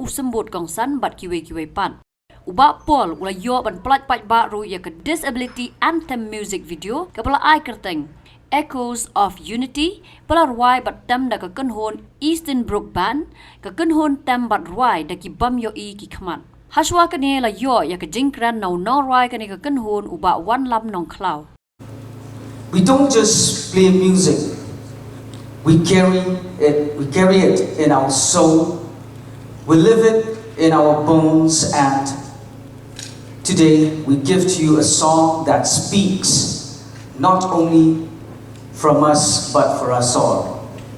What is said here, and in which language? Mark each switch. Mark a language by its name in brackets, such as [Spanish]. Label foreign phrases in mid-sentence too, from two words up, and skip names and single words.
[Khasi] usembut kongsan but kiwe pan uba pol ula yo ban plat pat ba ru ya ka [English] disability anthem music video [Khasi] ka pala ai kerteng Echoes of Unity pala ruai bat tem da ka Kynhun Eastern Brook Band ka Kynhun tem bat ruai da ki bam Ïohi ki Khmat haswa kani la yo ya ka jingkran no ruai kani ka Kynhun uba wan lam nong klau. [English] We don't just play music, we carry it in our soul, we live it in our bones, and today we give to you a song that speaks not only from us but for us all.